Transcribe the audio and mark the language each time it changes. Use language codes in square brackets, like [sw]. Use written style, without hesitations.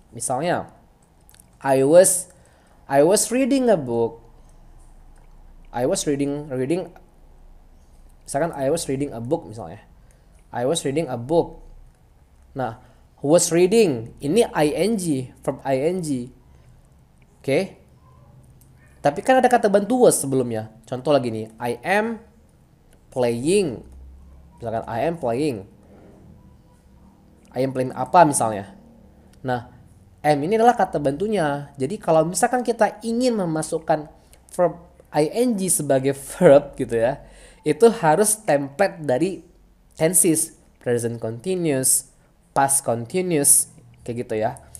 [id] Misalnya, [en] I was reading a book. I was reading [id] misalkan [en] I was reading a book [id] misalnya. [en] I was reading a book. [id] Nah, [en] was reading ini ing, verb ing. [id] Oke. Tapi kan ada kata bantu was sebelumnya. Contoh lagi nih, [en] I am playing. [id] Misalkan [en] I am playing. I am playing [id] apa misalnya. Nah, am ini adalah kata bantunya. Jadi kalau misalkan kita ingin memasukkan verb ing sebagai verb gitu ya, itu harus template dari tenses, present continuous, past continuous, kayak gitu ya.